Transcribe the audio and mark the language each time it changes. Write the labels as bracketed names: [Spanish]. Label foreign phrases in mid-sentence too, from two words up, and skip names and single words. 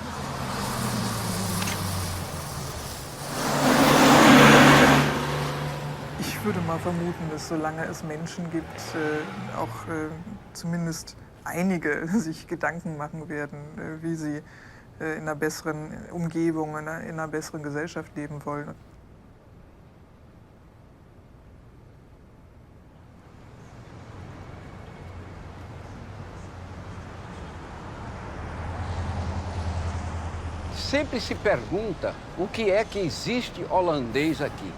[German] Ich würde mal vermuten, dass solange es Menschen gibt, auch zumindest einige sich Gedanken machen werden, wie sie in einer besseren Umgebung, in einer besseren Gesellschaft leben wollen. [Portuguese] Sempre se pergunta o que é que existe holandês aqui.